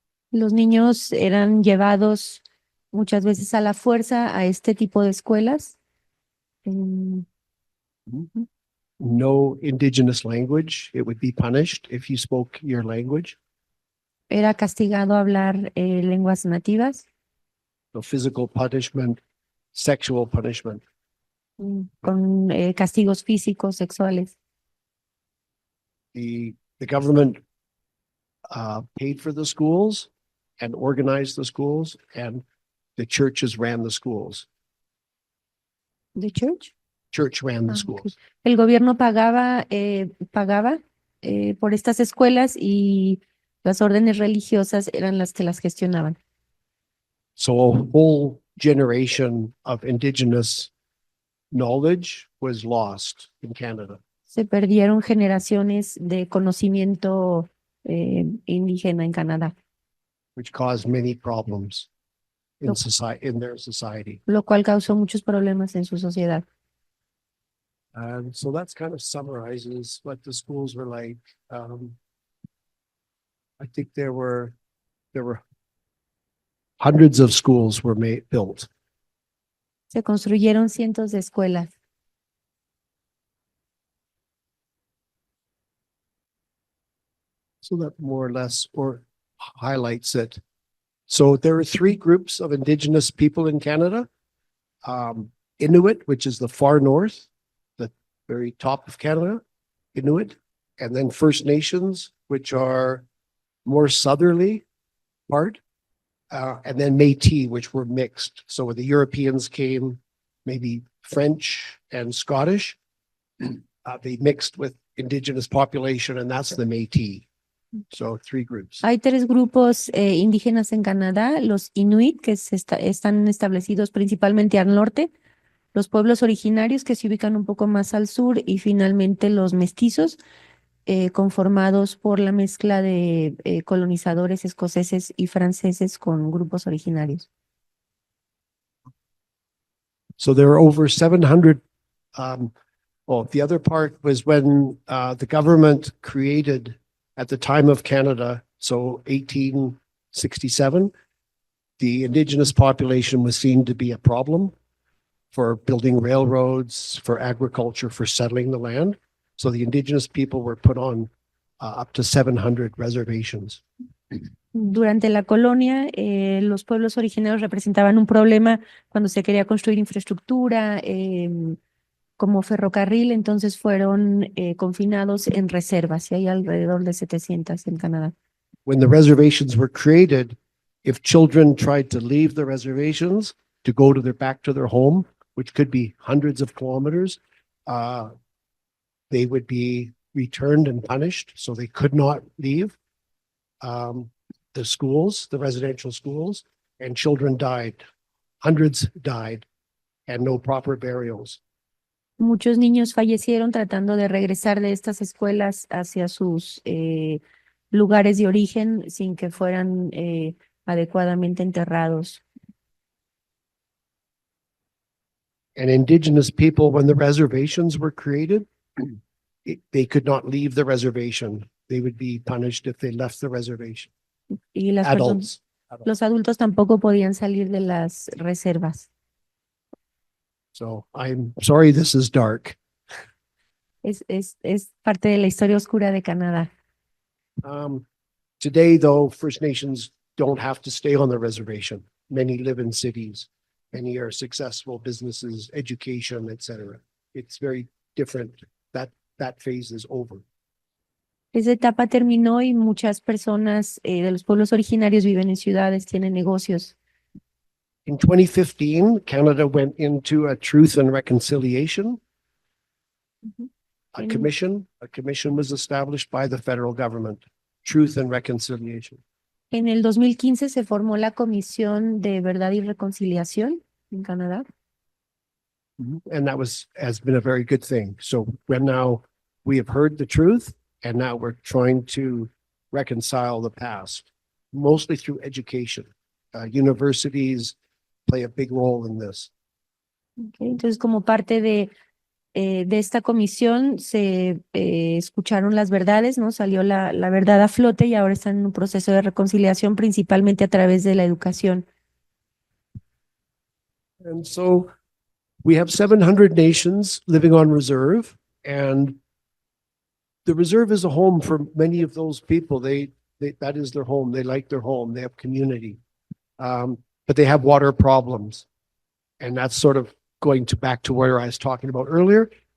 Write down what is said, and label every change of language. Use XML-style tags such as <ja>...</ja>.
<es>Los niños eran llevados muchas veces a la fuerza a este tipo de escuelas.</es> <en>No indigenous language. It would be punished if you spoke your language.</en> <es>Era castigado hablar lenguas nativas,</es> <en>So physical punishment, sexual punishment.</en> <es>con castigos físicos, sexuales.</es> <en>The government paid for the schools and organized the schools, and the churches ran the schools. ¿The church? Church ran the Ah, ok. schools.</en> <es>El gobierno pagaba por estas escuelas y las órdenes religiosas eran las que las gestionaban.</es> <en>So a whole generation of indigenous knowledge was lost in Canada.</en> <es>Se perdieron generaciones de conocimiento indígena en Canadá,</es> <en>Which caused many problems in Look. society, in their society.</en> <es>lo cual causó muchos problemas en su sociedad.</es> <en>And so that's kind of summarizes what the schools were like. I think there were hundreds of schools were built.</en> <es>Se construyeron cientos de escuelas.</es> <en>So that more or less highlights it. So there are three groups of indigenous people in Canada. Inuit, which is the far north, the very top of Canada, Inuit, and then First Nations, which are more southerly part, and then Métis, which were mixed. So when the Europeans came, maybe French and Scottish, they mixed with indigenous population, and that's the Métis. So three groups.</en> <es>Hay tres grupos indígenas en Canadá, los Inuit, que están establecidos principalmente al norte, los pueblos originarios que se ubican un poco más al sur y finalmente los mestizos, conformados por la mezcla de colonizadores escoceses y franceses con grupos originarios.</es> <en>So there are over 700. Well, the other part was when the government created at the time of Canada, so 1867, the indigenous population was seen to be a problem for building railroads, for agriculture, for settling the land. So the indigenous people were put on up to 700 reservations.</en> <es>Durante la colonia, los pueblos originarios representaban un problema cuando se quería construir infraestructura, como ferrocarril, entonces fueron confinados en reservas, y hay alrededor de 700 en Canadá.</es> <en>When the reservations were created, if children tried to leave the reservations to go back to their home, which could be hundreds of kilometers, they would be returned and punished, so they could not leave the schools, the residential schools, and children died. Hundreds died, and no proper burials.</en> <es>Muchos niños fallecieron tratando de regresar de estas escuelas hacia sus lugares de origen sin que fueran adecuadamente enterrados.</es> <en>And indigenous people, when the reservations were created, they could not leave the reservation. They would be punished if they left the reservation.</en> <es>Y las</es> <en>Adults.</en> <es>los adultos tampoco podían salir de las reservas.</es> <en>So I'm sorry this is dark.</en> <es>Es parte de la historia oscura de Canadá.</es> <en>Today, though, First Nations don't have to stay on the reservation. Many live in cities. Many are successful businesses, education, etc. It's very different. That phase is over.</en> <es>Esa etapa terminó y muchas personas de los pueblos originarios viven en ciudades, tienen negocios.</es> <en>In 2015, Canada went into a Truth and Reconciliation</en> <es>En-</es> <en>commission. A commission was established by the federal government, Truth and Reconciliation.</en> <es>En el 2015 se formó la Comisión de Verdad y Reconciliación en Canadá.</es> <en>And that has been a very good thing. So we have heard the truth, and now we're trying to reconcile the past, mostly through education. Universities play a big role in this.</en> <es>Okay, entonces, como parte de esta comisión se escucharon las verdades, ¿no? Salió la verdad a flote y ahora están en un proceso de reconciliación principalmente a través de la educación.</es> <en>And so we have 700 nations living on reserve, and the reserve is a home for many of those people. They that is their home. They like their home. They have community. But they have water problems. And that's sort of going back to where I was talking about earlier.</en>